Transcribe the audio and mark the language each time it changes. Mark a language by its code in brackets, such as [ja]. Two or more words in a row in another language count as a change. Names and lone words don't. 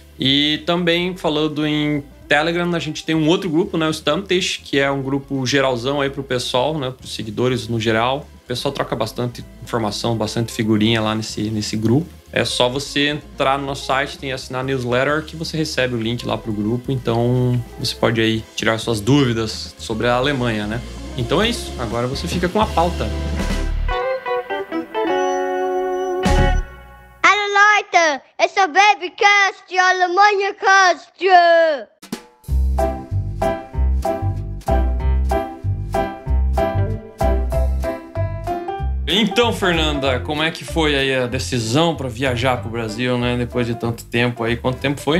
[pt] E também falando em Telegram, a gente tem um outro grupo, né, o Stammtisch, que é um grupo geralzão aí pro pessoal, né, pros seguidores no geral. O pessoal troca bastante informação, bastante figurinha lá nesse grupo. É só você entrar no nosso site, tem assinar a newsletter que você recebe o link lá pro grupo. Então você pode aí tirar suas dúvidas sobre a Alemanha, né? Então é isso, agora você fica com a pauta. [de] Hallo Leute, es ist der Babycast, die Alemanha Cast. [pt] Então, Fernanda, como é que foi aí a decisão para viajar pro Brasil, né? Depois de tanto tempo aí. Quanto tempo foi?